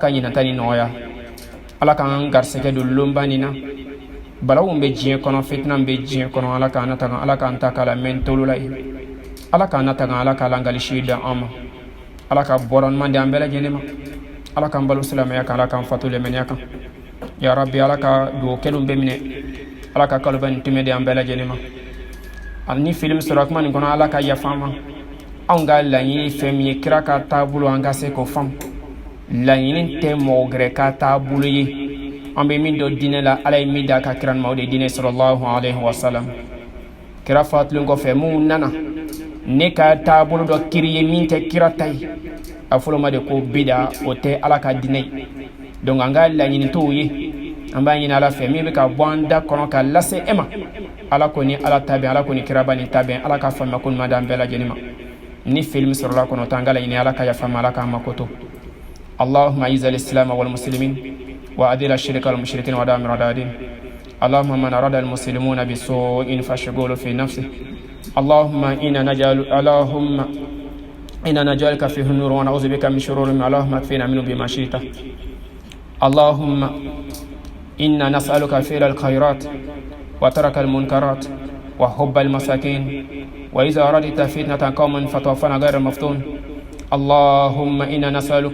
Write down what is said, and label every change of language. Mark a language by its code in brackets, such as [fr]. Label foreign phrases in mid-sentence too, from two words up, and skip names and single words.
[bm] ɲinata ni nɔgɔya ala k'an garisɛgɛ don lonba nin na balaw bɛ diɲɛ kɔnɔ fitina bɛ diɲɛ kɔnɔ ala k'an nataga ala k'an ta k'a la mɛn tolu la ye ala k'an nataga ala k'a langalisi da an ma ala ka bɔra ɲuman di an bɛɛ lajɛlen ma ala k'an balo silamɛya kan ala k'an fatu lemɛniya kan [ar] يا رب [bm] ala ka dugawu kɛlenw bɛɛ minɛ ala ka kaloba nin tɛmɛ di an bɛɛ lajɛlen ma ani ni fili min sɔrɔ kuma nin kɔnɔ ala ka yafa an ma anw ka laɲini fɛn min ye kira ka taabolo an ka se k'o faamu laɲini tɛ mɔgɔ gɛrɛ ka taabolo ye an bɛ min dɔn diinɛ la ala ye min d'a ka kira ma o de ye diinɛ [ar] صلى الله عليه وسلم [bm] kira fatulen kɔfɛ mun nana ne ka taabolo dɔ kiri ye min tɛ kira ta ye a fɔlɔ ma de ko bida o tɛ ala ka diinɛ ye donc an ka laɲini t'o ye an b'a ɲini ala fɛ min bɛ ka bɔ an da kɔnɔ ka lase e ma ala ko ni ala ta bɛn ala ko ni kiraba ni ta bɛn ala ka faamuya ko ɲuman d'an bɛɛ lajɛlen ma ni fili min sɔrɔla kɔnɔ to an ka laɲini ala ka yafa ma ala k'an makoto [ar] اللهم أعز الإسلام والمسلمين وأذل الشرك والمشركين ودامر أعداء الدين اللهم من أراد المسلمون بسوء فاشغله في نفسه اللهم إنا نجعلك فيه النور ونعوذ بك من شرورهم اللهم اكفنا منه بما شئت اللهم إنا نسألك فعل الخيرات وترك المنكرات وحب المساكين وإذا أردت فتنة قوم فتوفنا غير مفتون اللهم إنا نسألك